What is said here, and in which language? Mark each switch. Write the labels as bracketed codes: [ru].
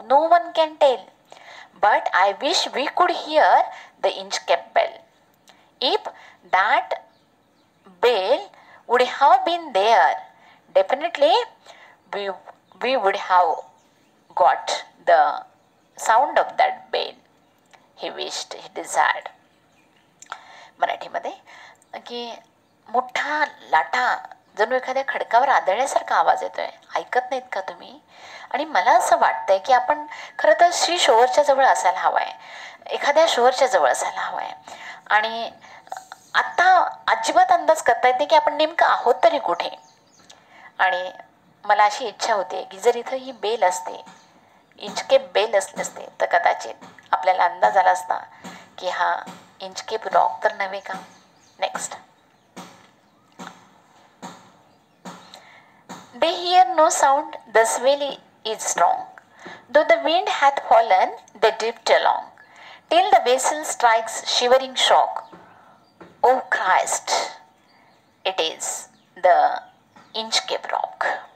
[en] No one can tell. But I wish we could hear the Inchcape bell. If that bell would have been there, definitely we would have got the sound of that bell. He wished, he desired. [mr] मराठीमध्ये की मोठा लाटा जणू एखाद्या खडकावर आदळल्यासारखा आवाज येतोय. ऐकत नाहीत का तुम्ही? आणि मला असं वाटतंय की आपण खरं तर श्री शोरच्या जवळ असायला हवं आहे, एखाद्या शोरच्या जवळ असायला हवं आहे. आणि आत्ता अजिबात अंदाज करता येत नाही की आपण नेमकं आहोत तरी कुठे. आणि मला अशी इच्छा होते की जर इथं ही बेल असते, इंचकेप बेल असले असते, तर कदाचित आपल्याला अंदाज आला असता की हा इंचकेप रॉक तर नव्हे का. [en] Next. They hear no sound, the swell is strong. Though the wind hath fallen, they drift along, till the vessel strikes shivering shock. "Oh Christ, it is the Inchcape Rock.